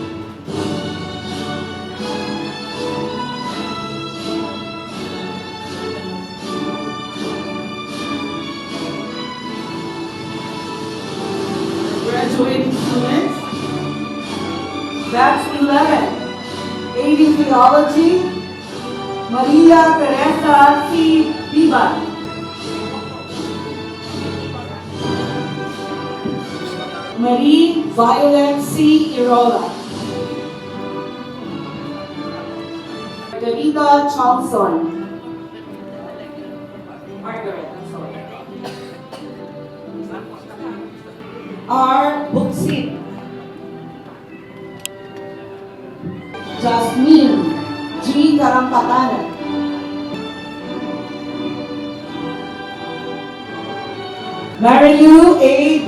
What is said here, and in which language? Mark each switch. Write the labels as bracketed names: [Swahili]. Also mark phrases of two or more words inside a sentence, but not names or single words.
[English] Graduating students, Batch 11, AD Theology, Maria Teresa C. Viva. Marie Violet C. Irola. Margarita Chalson. Margaret, I'm sorry. R. Buksit. Jasmine G. Karampatanan. Marilu A.